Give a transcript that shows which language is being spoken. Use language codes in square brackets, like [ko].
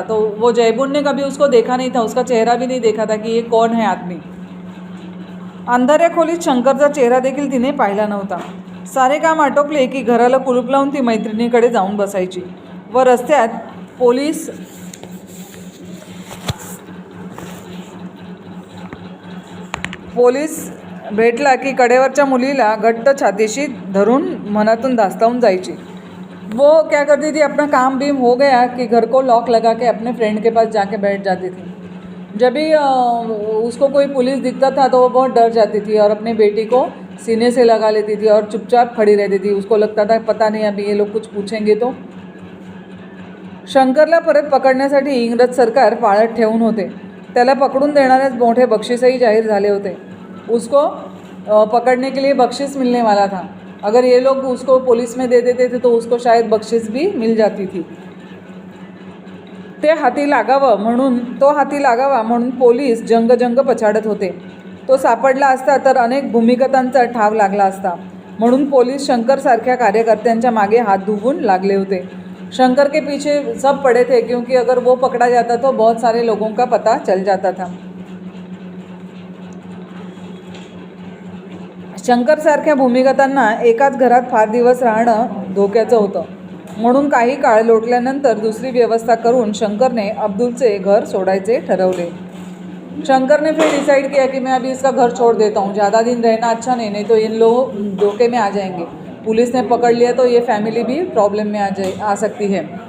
[hi] तो वो जयबून ने कभी उसको देखा नहीं था, उसका चेहरा भी नहीं देखा था कि ये कौन है आदमी. [mr] अंधाऱ्या खोलीत शंकरचा चेहरा देखील तिने पाहिला नव्हता. सारे काम आटोपले की घराला कुलूप लावून ती मैत्रिणीकडे जाऊन बसायची व रस्त्यात पोलीस भेटला की कडेवरच्या मुलीला घट्ट छातीशी धरून मनातून धास्तावून जायची. [hi] वो क्या करती थी, अपना काम भी हो गया कि घर को लॉक लगा के अपने फ्रेंड के पास जाके बैठ जाती थी. जब भी उसको कोई पुलिस दिखता था तो वो बहुत डर जाती थी और अपनी बेटी को सीने से लगा लेती थी और चुपचाप खड़ी रहती थी. उसको लगता था पता नहीं अभी ये लोग कुछ पूछेंगे तो. [mr] शंकरला परत पकडण्यासाठी इंग्रज सरकार पाळत ठेवून होते. त्याला पकडून देणारेच मोठे बक्षीसही जाहीर झाले होते. [hi] उसको पकड़ने के लिए बख्शिश मिलने वाला था. अगर ये लोग उसको पुलिस में दे देते थे तो उसको शायद बख्शिश भी मिल जाती थी. [mr] तो हाती लागावा म्हणून पोलीस जंग पछाडत होते. तो सापडला असता तर अनेक भूमिगतांचा ठाव लागला असता. म्हणून पोलीस शंकरसारख्या कार्यकर्त्यांच्या मागे हात धुवून लागले होते. [hi] शंकर के पीछे सब पड़े थे क्योंकि अगर वो पकड़ा जाता तो बहुत सारे लोगों का पता चल जाता था. [mr] शंकरसारख्या भूमिगतांना एकाच घरात फार दिवस राहणं धोक्याचं होतं. म्हणून काही काळ लोटल्यानंतर दुसरी व्यवस्था करून शंकरने अब्दुलचे घर सोडायचे ठरवले. [hi] शंकर ने फिर डिसाइड किया कि मैं अभी इसका घर छोड़ देता हूँ, ज़्यादा दिन रहना अच्छा नहीं तो इन लोग धोखे में आ जाएंगे. पुलिस ने पकड़ लिया तो ये फैमिली भी प्रॉब्लम में आ सकती है।